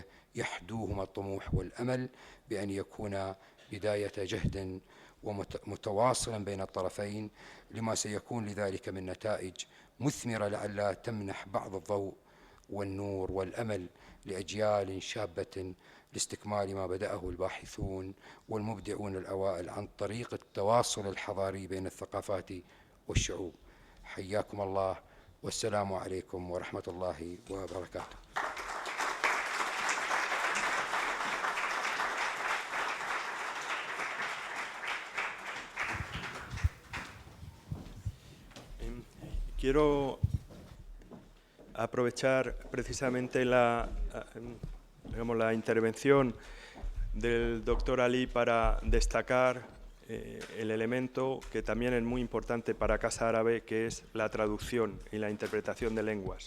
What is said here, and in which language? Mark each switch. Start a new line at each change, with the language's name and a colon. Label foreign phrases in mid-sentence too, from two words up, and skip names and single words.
Arabic: يحدوهما الطموح والأمل بأن يكون بداية جهد ومتواصلا بين الطرفين، لما سيكون لذلك من نتائج مثمرة لعلها تمنح بعض الضوء والنور والأمل لأجيال شابة لاستكمال ما بدأه الباحثون والمبدعون الأوائل عن طريق التواصل الحضاري بين الثقافات والشعوب. حياكم الله، والسلام عليكم ورحمة الله وبركاته.
Spanish: Quiero aprovechar precisamente la intervención del doctor Ali para destacar el elemento que también es muy importante para Casa Árabe, que es la traducción y la interpretación de lenguas.